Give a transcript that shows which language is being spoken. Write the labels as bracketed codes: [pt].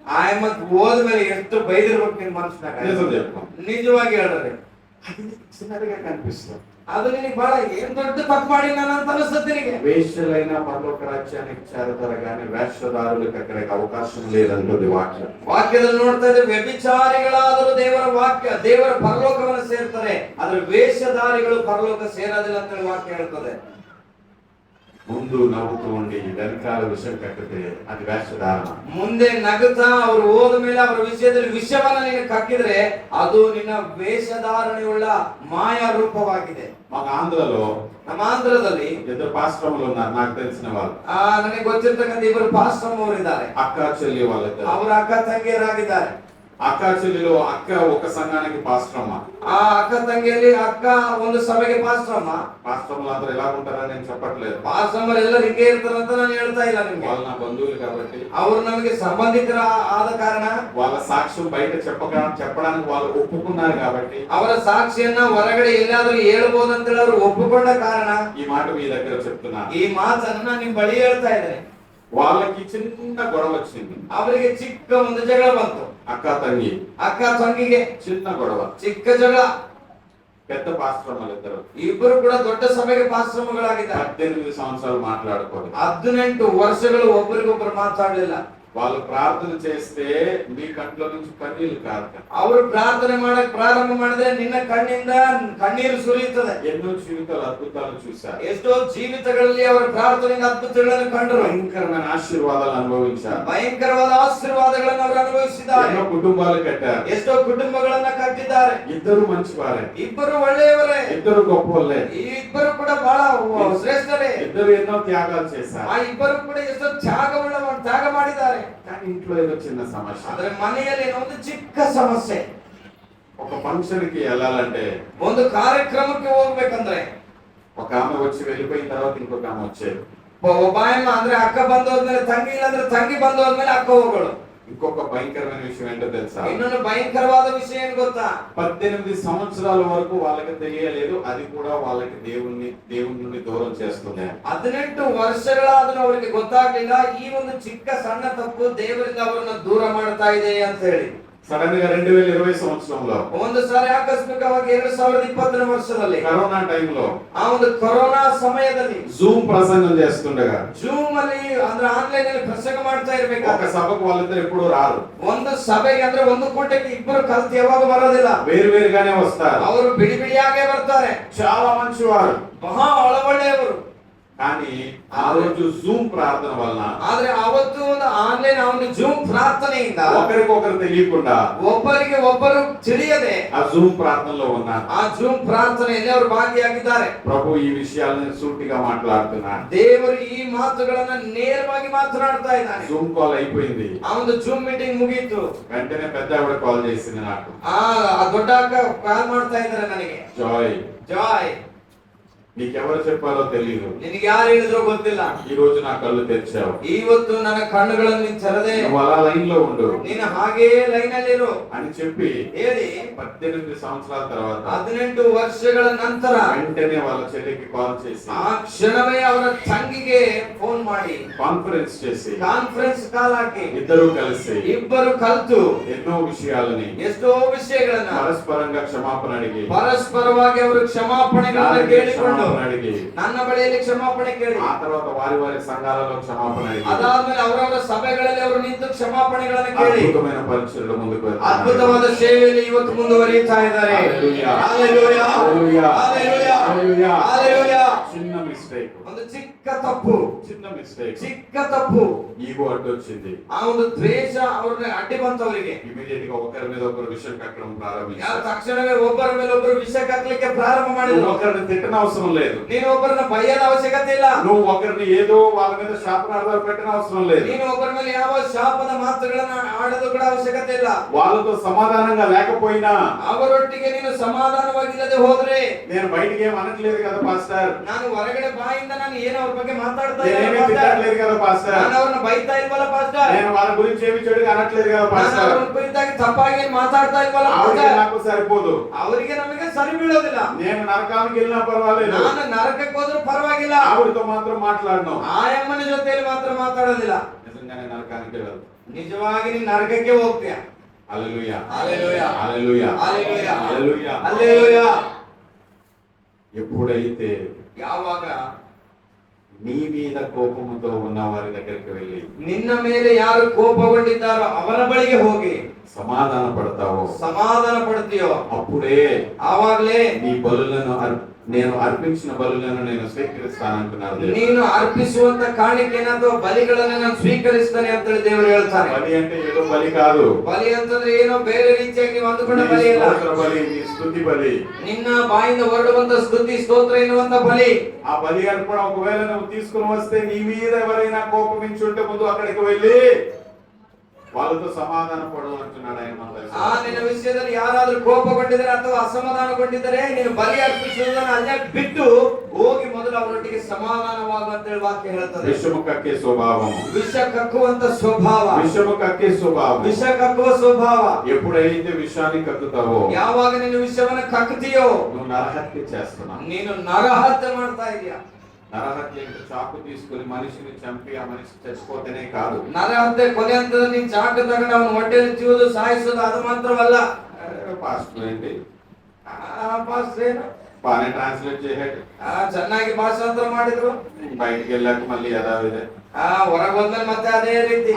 [kn] ಆಯಮ್ಮತ್ ಹೋದ್ಮೇಲೆ ಎಷ್ಟು ಬೈದಿರ್ಬೇಕು ನಿನ್ ಮನಸ್ಸಿನಾಗ. [te] నిజం చెప్తాం. [kn] ನಿಜವಾಗಿ ಹೇಳ್ರಿ, [te] అది చిన్నదిగా కనిపిస్తుంది. [kn] ಅದು ನಿನಗೆ ಬಹಳ ಏನ್ ದೊಡ್ಡ ತಪ್ಪು ಮಾಡಿ ನಾನು ಅಂತ ಅನಿಸ್ತದೆ ನಿನಗೆ. [te] వేశ్యలైన పరలోక రాజ్యానికి చేరతారు కానీ వేషధారులకు అక్కడికి అవకాశం లేదంటుంది వాక్యం. [kn] ವಾಕ್ಯದಲ್ಲಿ ನೋಡ್ತಾ ಇದ್ರೆ ವ್ಯಭಿಚಾರಿಗಳಾದರೂ ದೇವರ ವಾಕ್ಯ ದೇವರ ಪರಲೋಕವನ್ನು ಸೇರ್ತಾರೆ, ಆದ್ರೆ ವೇಷಧಾರಿಗಳು ಪರಲೋಕ ಸೇರೋದಿಲ್ಲ ಅಂತ ಹೇಳಿ ವಾಕ್ಯ ಹೇಳ್ತದೆ. [te] ముందు నవ్వుతూ ఉండి వెనకాల విషయం కట్టితే అది వేషధారణ. [kn] ಮುಂದೆ ನಗುತ್ತಾ ಅವರು ಹೋದ ಮೇಲೆ ಅವರ ವಿಷಯದಲ್ಲಿ ವಿಷಯವನ್ನ ನೀನು ಕಕ್ಕಿದ್ರೆ ಅದು ನಿನ್ನ ವೇಷಧಾರಣೆಯುಳ್ಳ ಮಾಯಾ ರೂಪವಾಗಿದೆ. [te] మాకు ఆంధ్రలో [kn] ನಮ್ಮ ಆಂಧ್ರದಲ್ಲಿ [te] ఇద్దరు పాస్టర్లు ఉన్నారు నాకు తెలిసిన వాళ్ళు. [kn] ನನಗೆ ಗೊತ್ತಿರ್ತಕ್ಕಂಥ ಇಬ್ಬರು ಪಾಸ್ಟರ್ ಅವರು ಇದ್ದಾರೆ. [te] అక్క చెల్లి వాళ్ళిద్దరు. [kn] ಅವರ ಅಕ್ಕ ತಂಗಿಯರಾಗಿದ್ದಾರೆ. [te] అక్క చెల్లిలో అక్క ఒక సంఘానికి పాస్టర్ అమ్మ. [kn] ಆ ಅಕ್ಕ ತಂಗಿಯಲ್ಲಿ ಅಕ್ಕ ಒಂದು ಸಭೆಗೆ ಪಾಸ್ಟರ್ ಅಮ್ಮ. [te] పాస్టర్లు అందరూ ఎలా ఉంటారని నేను చెప్పట్లేదు, [kn] ಪಾಸ್ಟರ್ ಎಲ್ಲರೂ ಹಿಂಗೆ ಇರ್ತಾರಂತ ನಾನು ಹೇಳ್ತಾ ಇಲ್ಲ ನಿಮ್ಗೆ. [te] వాళ్ళు నా బంధువులు కాబట్టి [kn] ಅವರು ನಮಗೆ ಸಂಬಂಧಿಕರ ಆದ ಕಾರಣ [te] వాళ్ళ సాక్ష్యం బయట చెప్పడానికి వాళ్ళు ఒప్పుకున్నారు కాబట్టి [kn] ಅವರ ಸಾಕ್ಷಿಯನ್ನ ಹೊರಗಡೆ ಎಲ್ಲಾದ್ರೂ ಹೇಳ್ಬೋದು ಅಂತ ಹೇಳಿ ಅವರು ಒಪ್ಪಿಕೊಂಡ ಕಾರಣ [te] ఈ మాట మీ దగ్గర చెప్తున్నా. [kn] ಈ ಮಾತನ್ನ ನಿಮ್ ಬಳಿ ಹೇಳ್ತಾ ಇದ್ದೇನೆ. [te] వాళ్ళకి చిన్న గొడవ వచ్చింది, [kn] ಅವರಿಗೆ ಚಿಕ್ಕ ಒಂದು ಜಗಳ ಬಂತು. [te] అక్క [kn] ತಂಗಿ ಅಕ್ಕ ತಂಗಿಗೆ [te] చిన్న గొడవ. [kn] ಚಿಕ್ಕ ಜಗಳ. [te] పెద్ద పాస్టర్ వాళ్ళిద్దరు [kn] ಇಬ್ಬರು ಕೂಡ ದೊಡ್ಡ ಸಭೆಗೆ ಪಾಸ್ಟರ್ಗಳಾಗಿದ್ದಾರೆ. [te] 18 సంవత్సరాలు మాట్లాడుకోరు. [kn] 18 ವರ್ಷಗಳು ಒಬ್ಬರಿಗೊಬ್ಬರು ಮಾತಾಡಲಿಲ್ಲ. [te] వాళ్ళు ప్రార్థన చేస్తే మీ కంట్లో నుంచి కన్నీళ్లు కారుతాయి. [kn] ಅವರು ಪ್ರಾರ್ಥನೆ ಮಾಡಕ್ ಪ್ರಾರಂಭ ಮಾಡಿದ್ರೆ ನಿನ್ನ ಕಣ್ಣಿಂದ ಕಣ್ಣೀರು ಸುರಿಯುತ್ತದೆ. [te] ఎన్నో జీవితాలు అద్భుతాలు చూశారు, [kn] ಎಷ್ಟೋ ಜೀವಿತಗಳಲ್ಲಿ ಅವರ ಪ್ರಾರ್ಥನೆಯಿಂದ ಅದ್ಭುತಗಳನ್ನು ಕಂಡರು, [te] భయంకరమైన ఆశీర్వాదాలు అనుభవించారు, [kn] ಭಯಂಕರವಾದ ಆಶೀರ್ವಾದಗಳನ್ನು ಅವರು ಅನುಭವಿಸಿದ್ದಾರೆ. [te] ఎన్నో కుటుంబాలు కట్టారు, [kn] ಎಷ್ಟೋ ಕುಟುಂಬಗಳನ್ನ ಕಟ್ಟಿದ್ದಾರೆ. [te] ఇద్దరు మంచివారే, [kn] ಇಬ್ಬರು ಒಳ್ಳೆಯವರೇ, [te] ఇద్దరు గొప్పవాళ్ళే, [kn] ಈ ಇಬ್ಬರು ಕೂಡ ಬಹಳ ಶ್ರೇಷ್ಠರೇ. [te] ఇద్దరు ఎన్నో త్యాగాలు చేశారు. [kn] ಆ ಇಬ್ಬರು ಕೂಡ ಎಷ್ಟೋ ತ್ಯಾಗ ಮಾಡಿದ್ದಾರೆ. [te] కానీ ఇంట్లో ఏదో చిన్న సమస్య. [kn] ಆದ್ರೆ ಮನೆಯಲ್ಲಿ ಏನೋ ಒಂದು ಚಿಕ್ಕ ಸಮಸ್ಯೆ. [te] ఒక ఫంక్షన్ కి వెళ్ళాలంటే [kn] ಒಂದು ಕಾರ್ಯಕ್ರಮಕ್ಕೆ ಹೋಗ್ಬೇಕಂದ್ರೆ [te] ఒక ఆమె వచ్చి వెళ్ళిపోయిన తర్వాత ఇంకొక ఆమె వచ్చేది. [kn] ಒಬ್ಬ ಅಂದ್ರೆ ಅಕ್ಕ ಬಂದು ಹೋದ್ಮೇಲೆ ತಂಗಿ, ಇಲ್ಲಾಂದ್ರೆ ತಂಗಿ ಬಂದು ಹೋದ್ಮೇಲೆ ಅಕ್ಕ ಹೋಗೋಳು. [te] ఇంకొక భయంకరమైన విషయం ఏంటో తెలుసా? [kn] ಇನ್ನೊಂದು ಭಯಂಕರವಾದ ವಿಷಯ ಏನ್ ಗೊತ್ತಾ? [te] 18 సంవత్సరాల వరకు వాళ్ళకి తెలియలేదు, అది కూడా వాళ్ళకి దేవుని నుండి దూరం చేస్తుంది. [kn] 18 ವರ್ಷಗಳಾದ್ರೂ ಅವರಿಗೆ ಗೊತ್ತಾಗ್ಲಿಲ್ಲ ಈ ಒಂದು ಚಿಕ್ಕ ಸಣ್ಣ ತಪ್ಪು ದೇವರಿಂದ ಅವರನ್ನು ದೂರ ಮಾಡ್ತಾ ಇದೆ ಅಂತ ಹೇಳಿ. [te] సడన్ గా 2020 సంవత్సరంలో [kn] ಒಂದು ಸಾರಿ ಆಕಸ್ಮಿಕವಾಗಿ 2020ನೇ ವರ್ಷದಲ್ಲಿ [te] కరోనా టైంలో [kn] ಆ ಒಂದು ಕೊರೋನಾ ಸಮಯದಲ್ಲಿ [te] జూమ్ ప్రసంగం చేస్తుండగా [kn] ಜೂಮ್ ಅಲ್ಲಿ ಅಂದ್ರೆ ಆನ್ಲೈನ್ ಅಲ್ಲಿ ಪ್ರಸಂಗ ಮಾಡ್ತಾ [te] ఒక [kn] ಇರ್ಬೇಕಾದ್ರೆ [te] సభకు వాళ్ళిద్దరు ఎప్పుడు రారు, [kn] ಒಂದು ಸಭೆಗೆ ಅಂದ್ರೆ ಒಂದು ಕೂಟಕ್ಕೆ ಇಬ್ಬರು ಕಲ್ತು ಯಾವಾಗ ಬರೋದಿಲ್ಲ, [te] వేరువేరుగానే వస్తారు. [kn] ಅವರು ಬಿಡಿ ಬಿಡಿಯಾಗೆ ಬರ್ತಾರೆ. [te] చాలా మంచివారు, [kn] ಮಹಾ ಒಳ್ಳೆಯವರು. [te] కానీ ఆ రోజు జూమ్ ప్రార్థన వలన [kn] ಆದ್ರೆ ಅವತ್ತು ಒಂದು ಆನ್ಲೈನ್ ಒಂದು ಜೂಮ್ ಪ್ರಾರ್ಥನೆಯಿಂದ [te] ఒకరికొకరు తెలియకుండా [kn] ಒಬ್ಬರಿಗೆ ಒಬ್ಬರು ತಿಳಿಯದೆ [te] ఆ జూమ్ ప్రార్థనలో ఉన్నారు. [kn] ಆ ಜೂಮ್ ಪ್ರಾರ್ಥನೆಯಲ್ಲಿ ಅವರು ಭಾಗಿಯಾಗಿದ್ದಾರೆ. [te] ప్రభు ఈ విషయాలను సూటిగా మాట్లాడుతున్నాడు. [kn] ದೇವರು ಈ ಮಾತುಗಳನ್ನ ನೇರವಾಗಿ ಮಾತನಾಡ್ತಾ ಇದ್ದಾನೆ. [te] జూమ్ కాల్ అయిపోయింది, [kn] ಆ ಒಂದು ಜೂಮ್ ಮೀಟಿಂಗ್ ಮುಗೀತು. [te] వెంటనే పెద్ద ఆవిడ కాల్ చేసింది నాకు. [kn] ಆ ದೊಡ್ಡ ಅಕ್ಕ ಕಾಲ್ ಮಾಡ್ತಾ ಇದ್ದಾರೆ ನನಗೆ. [te] జాయ్, [kn] ಜಾಯ್, [te] నీకెవరు చెప్పాలో తెలియదు. [kn] ನಿನಗೆ ಯಾರು ಹೇಳಿದ್ರೋ ಗೊತ್ತಿಲ್ಲ. [te] ఈ రోజు నా కళ్ళు తెరిచావు. [kn] ಇವತ್ತು ನನ್ನ ಕಣ್ಣುಗಳನ್ನು ತೆರೆದೆ. [te] నువ్వు అలా లైన్ లో ఉండు [kn] ನೀನು ಹಾಗೇ ಲೈನ್ ಅಲ್ಲಿ ಇರು [te] అని చెప్పి [kn] ಹೇಳಿ [te] 18 సంవత్సరాల తర్వాత [kn] 18 ವರ್ಷಗಳ ನಂತರ [te] వెంటనే వాళ్ళ చెల్లికి కాల్ చేసి [kn] ಆ ಕ್ಷಣವೇ ಅವರ ತಂಗಿಗೆ ಫೋನ್ ಮಾಡಿ [te] కాన్ఫరెన్స్ చేసి [kn] ಕಾನ್ಫರೆನ್ಸ್ ಕಾಲ್ ಹಾಕಿ [te] ఇద్దరు కలిసి [kn] ಇಬ್ಬರು ಕಲ್ತು [te] ఎన్నో విషయాలని [kn] ಎಷ್ಟೋ ವಿಷಯಗಳನ್ನ [te] పరస్పరంగా క్షమాపణ అడిగి [kn] ಪರಸ್ಪರವಾಗಿ ಅವರು ಕ್ಷಮಾಪಣೆಗಳನ್ನ ಕೇಳಿಕೊಂಡು [te] క్షమాపణ అడిగి [kn] ನನ್ನ ಬಳಿಯಲ್ಲಿ ಕ್ಷಮಾಪಣೆ ಕೇಳಿ [te] ఆ తర్వాత వారి వారి సంఘాలలో క్షమాపణ అడిగి [kn] ಅದಾದ್ಮೇಲೆ ಅವರವರ ಸಭೆಗಳಲ್ಲಿ ಅವರು ನಿಂತು ಕ್ಷಮಾಪಣೆಗಳನ್ನ ಕೇಳಿ [te] అద్భుతమైన పరిచర్యలో ముందుకు వెళ్తున్నారు. [kn] ಅದ್ಭುತವಾದ ಸೇವೆಯಲ್ಲಿ ಇವತ್ತು ಮುಂದುವರಿಯುತ್ತಾ ಇದ್ದಾರೆ. [te] హల్లెలూయా. [kn] ಹಲ್ಲೆಲೂಯಾ. [te] హల్లెలూయా. [kn] ಹಲ್ಲೆಲೂಯಾ. [te] హల్లెలూయా. [kn] ಹಲ್ಲೆಲೂಯಾ. [te] చిన్న మిస్టేక్, [kn] ಒಂದು ಚಿಕ್ಕ ತಪ್ಪು, [te] చిన్న మిస్టేక్, [kn] ಚಿಕ್ಕ ತಪ್ಪು, [te] ఈగో అడ్డొచ్చింది. [kn] ಆ ಒಂದು ದ್ವೇಷ ಅವ್ರನ್ನ ಅಡ್ಡಿ ಬಂತವರಿಗೆ. [te] ఇమీడియట్ గా ఒకరి మీద ఒకరు విషయం కట్టడం [kn] ಯಾರು [te] ప్రారంభించారు. [kn] ತಕ್ಷಣವೇ ಒಬ್ಬರ ಮೇಲೆ ಒಬ್ಬರು ವಿಷ ಕಟ್ಟಲಿಕ್ಕೆ ಪ್ರಾರಂಭ ಮಾಡಿದ್ರು. [te] నువ్వు ఒకరిని తిట్టన అవసరం లేదు. [kn] ನೀನು ಒಬ್ಬರನ್ನ ಬೈಯದ ಅವಶ್ಯಕತೆ ಇಲ್ಲ. [te] నువ్వు ఒకరిని ఏదో వాళ్ళ మీద శాపనార్థాలు పెట్టిన అవసరం లేదు. [kn] ನೀನು ಒಬ್ಬರ ಮೇಲೆ ಯಾವ ಶಾಪದ ಮಾತುಗಳನ್ನ ಆಡೋದು ಕೂಡ ಅವಶ್ಯಕತೆ ಇಲ್ಲ. [te] వాళ్ళతో సమాధానంగా లేకపోయినా [kn] ಅವರೊಟ್ಟಿಗೆ ನೀನು ಸಮಾಧಾನವಾಗಿಲ್ಲದೆ ಹೋದ್ರೆ, [te] నేను బయటికి ఏం అనట్లేదు కదా పాస్టర్, [kn] ನಾನು ಹೊರಗಡೆ ಬಾಯಿಂದ ನಾನು ಏನು ಅವ್ರ ಬಗ್ಗೆ ಮಾತಾಡ್ತಾ [te] నేనేమీ [kn] ಇಲ್ಲ [te] తిట్టట్లేదు కదా పాస్టర్, [kn] ನಾನು ಅವ್ರನ್ನ ಬೈತಾ ಇಲ್ವಲ್ಲ ಪಾಸ್ಟರ್, [te] నేను వాళ్ళ గురించి ఏమి చెడుగా అనట్లేదు కదా [kn] ನಾನು [te] పాస్టర్, [kn] ಅವ್ರ ಕುರಿತಾಗಿ ತಪ್ಪಾಗಿ ಏನ್ ಮಾತಾಡ್ತಾ ಇಲ್ವಲ್ಲ [te] ఆవిడ [kn] ಪಾಸ್ಟರ್, [te] నాకు సరిపోదు, [kn] ಅವರಿಗೆ ನಮಗೆ ಸರಿ ಬೀಳೋದಿಲ್ಲ. [te] నేను నరకానికి వెళ్ళినా పర్వాలేదు, [kn] ನಾನು ನರಕಕ್ಕೆ ಹೋದ್ರೂ ಪರವಾಗಿಲ್ಲ, [te] ఆవిడతో మాత్రం మాట్లాడను, [kn] ಆ ಯಮ್ಮನ ಜೊತೆಯಲ್ಲಿ ಮಾತ್ರ ಮಾತಾಡೋದಿಲ್ಲ. [te] నిజంగానే నరకానికి వెళ్ళదు. [kn] ನಿಜವಾಗಿ ನೀನು ನರಕಕ್ಕೆ ಹೋಗ್ತೀಯ. [te] హల్లెలూయా. హల్లెలూయా. హల్లెలూయా. హల్లెలూయా. హల్లెలూయా. హల్లెలూయా. ఎప్పుడైతే [kn] ಯಾವಾಗ [te] నీ మీద కోపముతో ఉన్న వారి దగ్గరికి వెళ్ళి [kn] ನಿನ್ನ ಮೇಲೆ ಯಾರು ಕೋಪಗೊಂಡಿದ್ದಾರೋ ಅವರ ಬಳಿಗೆ ಹೋಗಿ [te] సమాధాన పడతావో [kn] ಸಮಾಧಾನ ಪಡ್ತೀಯೋ [te] అప్పుడే [kn] ಆವಾಗ್ಲೇ [te] నీ బలులను నేను అర్పించిన బలులను నేను స్వీకరిస్తానంటున్నారు దేవుడు. [kn] ನೀನು ಅರ್ಪಿಸುವಂತ ಕಾಣಿಕೆನ ಅಥವಾ ಬಲಿಗಳನ್ನ ನಾನು ಸ್ವೀಕರಿಸ್ತೇನೆ ಅಂತ ಹೇಳಿ ದೇವರು ಹೇಳ್ತಾರೆ. [te] బలి అంటే ఏదో బలి కాదు, [kn] ಬಲಿ ಅಂತಂದ್ರೆ ಏನೋ ಬೇರೆ ರೀತಿಯಾಗಿ ನೀವು ಅಂದುಕೊಂಡ [te] నీ [kn] ಬಲಿ ಇಲ್ಲ. [te] స్తోత్ర బలి, నీ స్తుతి బలి. [kn] ನಿನ್ನ ಬಾಯಿಂದ ಹೊರಡುವಂತ ಸ್ತುತಿ ಸ್ತೋತ್ರ ಎನ್ನುವಂತ ಬಲಿ. [te] ఆ బలి అర్పణ ఒకవేళ నువ్వు తీసుకుని వస్తే నీ మీద ఎవరైనా కోపమించుంటే ముందు అక్కడికి వెళ్ళి వాళ్ళతో సమాధాన పడు అంటున్నాడు ఆయన. [kn] ಆ ನಿನ್ನ ವಿಷಯದಲ್ಲಿ ಯಾರಾದ್ರೂ ಕೋಪಗೊಂಡಿದ್ದಾರೆ ಅಥವಾ ಅಸಮಾಧಾನಗೊಂಡಿದ್ದಾರೆ, ನೀನು ಬಲಿ ಅರ್ಪಿಸುವುದನ್ನು ಅಲ್ಲೇ ಬಿಟ್ಟು ಹೋಗಿ ಮೊದಲು ಅವರೊಟ್ಟಿಗೆ ಸಮಾಧಾನವಾಗು ಅಂತ ಹೇಳಿ ವಾಕ್ಯ ಹೇಳ್ತದೆ. [te] విషము కక్కే స్వభావం, [kn] ವಿಷ ಕಕ್ಕುವಂತ ಸ್ವಭಾವ, [te] విషము కక్కే స్వభావం. [kn] ವಿಷ ಕಕ್ಕುವ ಸ್ವಭಾವ. [te] ఎప్పుడైతే విషాన్ని కక్కుతావో [kn] ಯಾವಾಗ ನೀನು ವಿಷವನ್ನ ಕಕ್ಕುತ್ತೀಯೋ [te] నువ్వు నరహత్య చేస్తున్నావు. [kn] ನೀನು ನರಹತ್ಯೆ ಮಾಡ್ತಾ ಇದೀಯ. [te] నరహత్య అంటే చాకు తీసుకుని మనిషిని చంపి ఆ మనిషి చచ్చిపోతేనే కాదు. [kn] ನರಹತ್ಯೆ ಕೊಲೆ ಅಂತಂದ್ರೆ ನೀನ್ ಚಾಕು ತಗೊಂಡು ಅವನ ಹೊಟ್ಟೆಯಲ್ಲಿ ಚೂದು ಸಾಯಿಸೋದು ಅದು ಮಾತ್ರವಲ್ಲ. [te] పాస్టర్ ఏంటి [kn] ಪಾಸ್ಟರ್ ಏನು [te] బాగానే ట్రాన్స్లేట్ చేశాడు, [kn] ಚೆನ್ನಾಗಿ ಭಾಷಾಂತರ ಮಾಡಿದ್ರು. [te] బయటికి వెళ్ళాక మళ్ళీ యథావిధే [kn] ಹೊರಗೆ ಹೋದ್ಮೇಲೆ ಮತ್ತೆ ಅದೇ ರೀತಿ